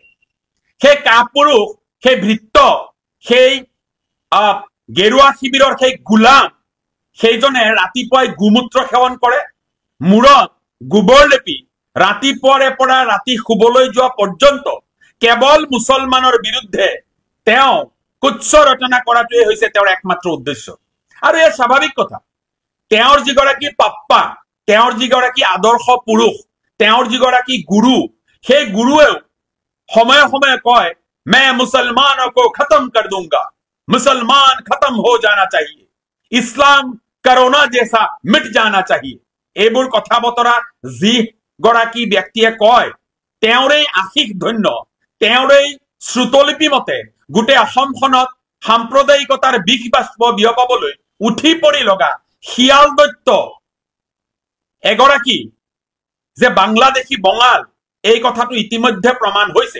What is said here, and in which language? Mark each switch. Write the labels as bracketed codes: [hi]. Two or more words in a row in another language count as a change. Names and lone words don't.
[as] সেই কাপুৰুষ, সেই ভৃত্য, সেই গেৰুৱা শিবিৰৰ সেই গোলাম, সেইজনে ৰাতিপুৱাই গোমূত্ৰ সেৱন কৰে, মূৰত গোবৰ লেপি ৰাতিপুৱাৰে পৰা ৰাতি শুবলৈ যোৱা পৰ্যন্ত কেৱল মুছলমানৰ বিৰুদ্ধে তেওঁ কুৎস ৰচনা কৰাটোৱে হৈছে তেওঁৰ একমাত্ৰ উদ্দেশ্য। আৰু এই স্বাভাৱিক কথা। তেওঁৰ যিগৰাকী পাপ্পা, তেওঁৰ যিগৰাকী আদৰ্শ পুৰুষ, তেওঁৰ যিগৰাকী গুৰু, সেই গুৰুৱেও সময়ে সময়ে কয় [hi] मैं मुसलमानों को खत्म कर दूंगा, मुसलमान खत्म हो जाना चाहिए, इस्लाम कोरोना जैसा मिट जाना चाहिए। [as] এইবোৰ কথা বতৰা যি গৰাকী ব্যক্তিয়ে কয় তেওঁৰেই আশিক ধন্য, তেওঁৰেই শ্ৰুতলিপি মতে গোটেই অসমখনত সাম্প্ৰদায়িকতাৰ বিষ বাষ্প বিয়পাবলৈ উঠি পৰি লগা শিয়াল দত্ত এগৰাকী যে বাংলাদেশী বঙাল, এই কথাটো ইতিমধ্যে প্ৰমাণ হৈছে।